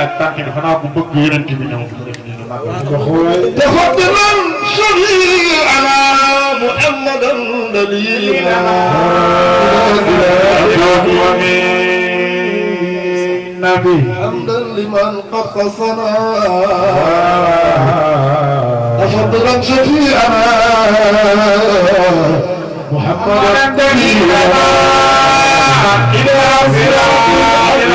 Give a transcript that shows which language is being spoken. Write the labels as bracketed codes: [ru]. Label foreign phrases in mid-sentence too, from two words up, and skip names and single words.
[wo] xanaa bu bëgg yonent bi ñëw fi def nii [ar] تفضلا شريعنا محمدا دليلنا النبي حمدا لمن قد خصنا تفضلا شفيعنا محمدا دليلنا إلى صراط